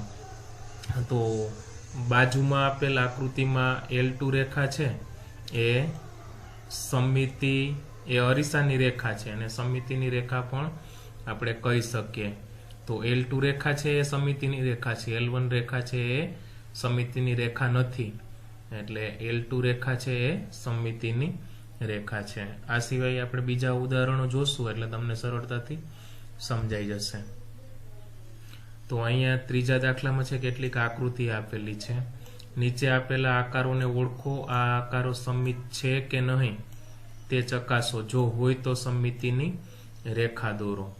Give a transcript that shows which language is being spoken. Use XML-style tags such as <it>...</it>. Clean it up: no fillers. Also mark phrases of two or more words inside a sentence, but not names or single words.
<gu>તો બાજુમાં આપેલ આકૃતિમાં L2 રેખા છે એ સમ્મિતિ એ અરીસાની રેખા છે અને સમ્મિતિની રેખા પણ આપણે કહી શકીએ। તો L2 રેખા છે એ સમ્મિતિની રેખા છે, L1 રેખા છે એ સમ્મિતિની રેખા નથી એટલે L2 રેખા છે એ સમ્મિતિની રેખા છે। આ સિવાય આપણે બીજા ઉદાહરણો જોશું એટલે તમને સરળતાથી સમજાઈ જશે। તો અહીંયા ત્રીજા દાખલામાં છે કેટલીક આકૃતિ આપેલી છે। નીચે આપેલા આકારોને ઓળખો, આ આકારો સમ્મિત છે કે નહીં તે ચકાસો, જો હોય તો સમ્મિતિની રેખા દોરો।</gu>